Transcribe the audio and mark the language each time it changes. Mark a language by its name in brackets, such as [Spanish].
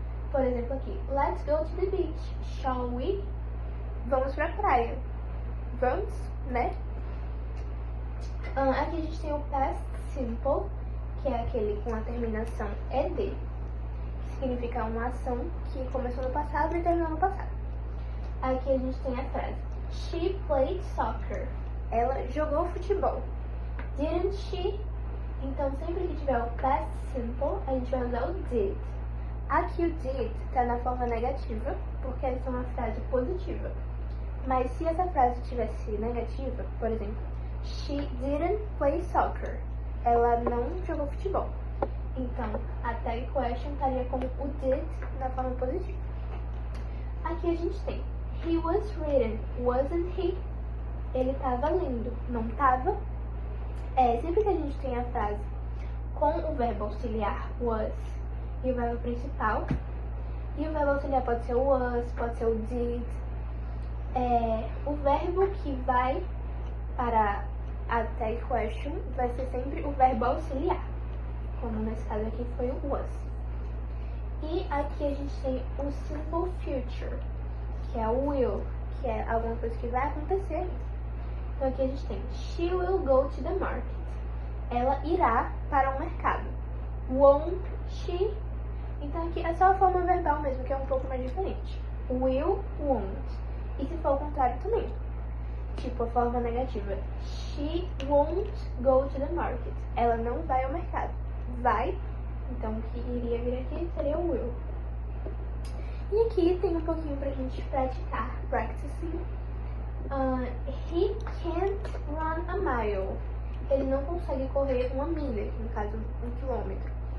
[Portuguese] Por exemplo aqui, [English] let's go to the beach. Shall we? [Portuguese] Vamos pra praia. Vamos, né? Aqui a gente tem o past simple, que é aquele com a terminação ed, que significa uma ação que começou no passado e terminou no passado. Aqui a gente tem a frase [English] She played soccer. [Portuguese] Ela jogou futebol. [English] Didn't she? [Portuguese] Então, sempre que tiver o past simple, a gente vai usar o did. Aqui o did está na forma negativa, porque essa é uma frase positiva. Mas se essa frase tivesse negativa, por exemplo, [English] She didn't play soccer. [Portuguese] Ela não jogou futebol. Então, a tag question estaria com o did na forma positiva. Aqui a gente tem [English] He was reading, wasn't he? [Portuguese] Ele estava lendo, não estava? Sempre que a gente tem a frase com o verbo auxiliar was e o verbo principal. E o verbo auxiliar pode ser o was, pode ser o did. O verbo que vai para a tag question vai ser sempre o verbo auxiliar, como nesse caso aqui foi o was. E aqui a gente tem o simple future, que é o will, que é alguma coisa que vai acontecer. Então aqui a gente tem [English] she will go to the market. [Portuguese] Ela irá para o mercado. [English] Won't she? [Portuguese] Então aqui é só a forma verbal mesmo, que é um pouco mais diferente. Will, won't. E se for o contrário também. Tipo a forma negativa. [English] She won't go to the market. [Portuguese] Ela não vai ao mercado. Vai. Então o que iria vir aqui seria o will. E aqui tem um pouquinho pra gente praticar. Practicing. [English] He can't run a mile. [Portuguese] Ele não consegue correr uma milha, no caso 1 quilômetro.